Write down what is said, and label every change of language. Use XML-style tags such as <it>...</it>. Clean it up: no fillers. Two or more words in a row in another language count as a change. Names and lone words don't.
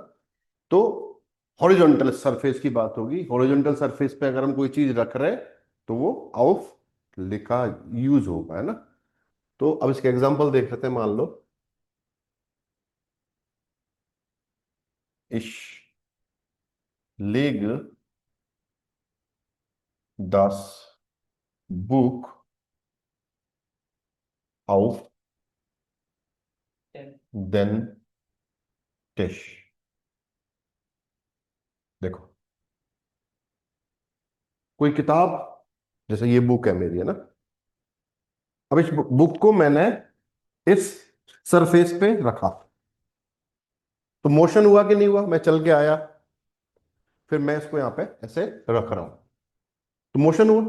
<hi>तो</hi> <en>horizontal surface</en> <hi>की बात होगी,</hi> <en>horizontal surface</en> <hi>पे अगर हम कोई चीज रख रहे हैं तो वो आउफ लिखा यूज होगा, है ना। तो अब इसके एग्जांपल देख लेते हैं। मान लो</hi> <de>ich leg das Buch auf den Tisch।</de> <hi>देखो, कोई किताब, जैसे ये बुक है मेरी, है ना, अब इस बुक को मैंने इस सरफेस पे रखा, तो मोशन हुआ कि नहीं हुआ, मैं चल के आया, फिर मैं इसको यहां पे ऐसे रख रहा हूं, तो मोशन हुआ।</hi>